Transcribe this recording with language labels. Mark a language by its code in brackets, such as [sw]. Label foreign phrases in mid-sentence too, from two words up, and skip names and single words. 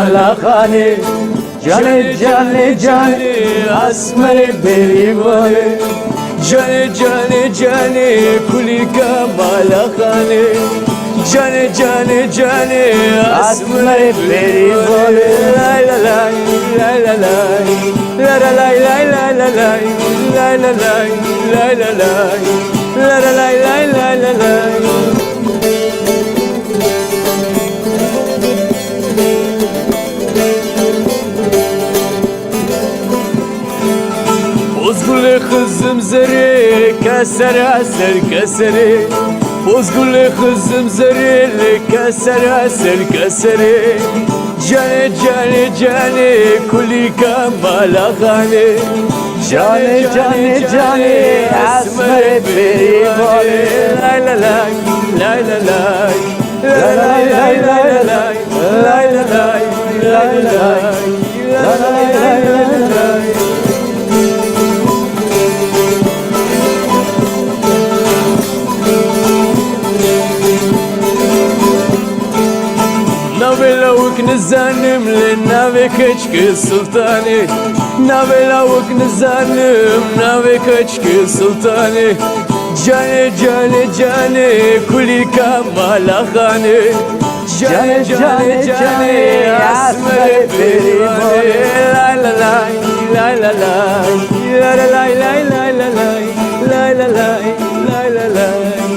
[ku] malakane Cane cane cane asmare berivane Cane cane cane kulika malakane Cane cane cane asmare berivane Lay la lay lay la lay La la lay lay lay la lay Lay la lay lay la lay La la lay lay lay la lay [tr] Bozgül kızım zeri keser eser keseri Bozgül kızım zeri keser eser keseri [ku] Cane cane cane kulika malakane Cane cane cane asmare berivane Lay la lay lay la lay Lay lay lay lay lay Lay la lay lay lay Lay lay lay lay Navela uk nizanim le nave kaçkı sultani Navela uk nizanim nave kaçkı sultani Cane cane cane kulika malakane Cane cane cane asmare berivane Lay la lay lay la lay La la lay lay lay la lay Lay la lay lay la lay